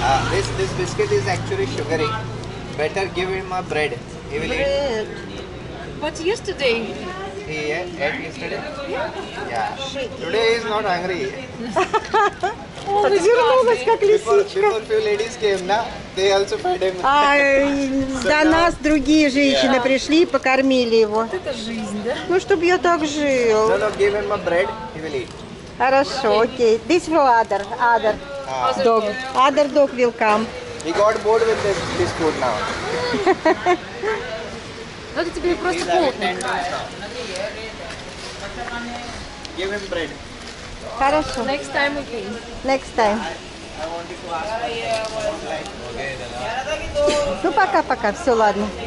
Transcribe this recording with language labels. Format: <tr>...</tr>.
<en>This biscuit is actually sugary. Better give him a bread. He will eat. Bread. But yesterday... He ate yesterday? Yeah. Today he is not hungry.</en> <ru>Вернулась, как лисичка.</ru> <en>Before few ladies came, na, they also fed him.</en> <ru>А до нас другие женщины пришли и покормили его. Это жизнь, да? Ну, чтобы я так</ru> <en>No,</en> <ru>жил.</ru> <en>no, give him a bread. He will eat.</en> <ru>Хорошо, окей.</ru> <en>This for other dog. Other dog will come. He got bored with this food now.</en> <ru>Ну, это тебе просто плотно.</ru> <en>Give him bread.</en> <ru>Хорошо.</ru> <en>Next time again. Next time.</en> <ru>Ну, пока-пока. Все, ладно.</ru>